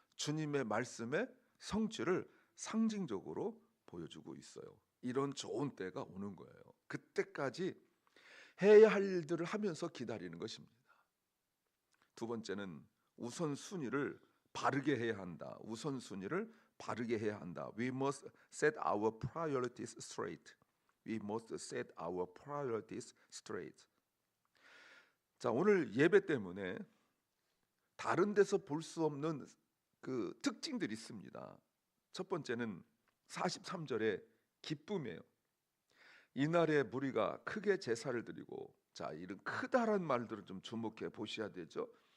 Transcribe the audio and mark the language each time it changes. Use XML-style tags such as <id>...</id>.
<ko>주님의 말씀의 성취를 상징적으로 보여주고 있어요. 이런 좋은 때가 오는 거예요. 그때까지 해야 할 일들을 하면서 기다리는 것입니다. 두 번째는 우선순위를 바르게 해야 한다. 우선순위를 바르게 해야 한다.</ko> <en>We must set our priorities straight. We must set our priorities straight.</en> <ko>자, 오늘 예배 때문에 다른 데서 볼 수 없는 그 특징들이 있습니다. 첫 번째는 43절의 기쁨이에요. 이날에 무리가 크게 제사를 드리고, 자, 이런 크다란 말들을 좀 주목해 보셔야 되죠.</ko>